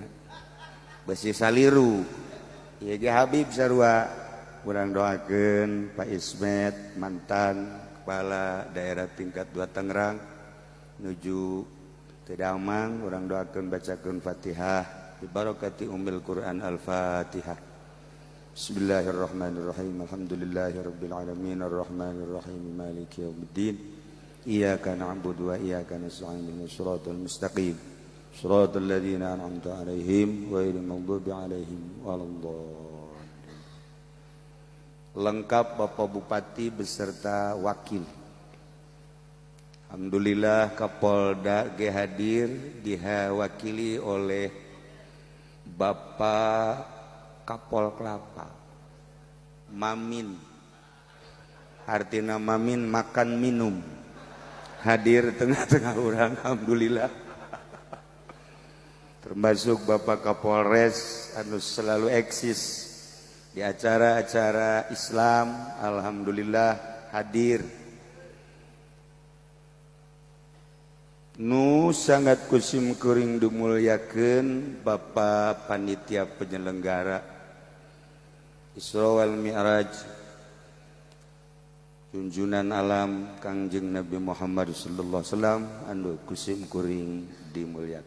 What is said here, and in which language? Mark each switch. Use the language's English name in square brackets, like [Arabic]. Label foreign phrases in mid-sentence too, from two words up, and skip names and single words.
[Sundanese] Besi Saliru. Ieu ge Habib sarua. Urang doakeun Pak Ismet mantan kepala daerah tingkat 2 Tangerang nuju teu damang, urang doakeun bacakeun Fatihah [Arabic] ببركة أم القرآن. [Sundanese] Al-Fatihah. [Arabic] بسم الله الرحمن الرحيم الحمد لله رب العالمين الرحمن الرحيم مالك يوم الدين. إياك نعبد وإياك نستعين اهدنا الصراط المستقيم صراط الذين أنعمت عليهم غير المغضوب عليهم ولا الضالين. [Indonesian] Lengkap Bapak Bupati beserta wakil. [Sundanese] Alhamdulillah Kapolda ge hadir [Indonesian] diwakili oleh [Sundanese] Bapak Kapol Kelapa Mamin. Artina Mamin [Indonesian] makan minum. Hadir tengah-tengah orang, alhamdulillah. Termasuk Bapak Kapolres anu selalu eksis di acara-acara Islam, alhamdulillah hadir. [Sundanese] Nu sangat kusim kuring dumulyakeun Bapak Panitia Penyelenggara Isra wal Mi'raj junjunan alam Kangjeng Nabi Muhammad [Arabic] صلى الله عليه وسلم [Sundanese] anu kusim kuring dimulyakeun.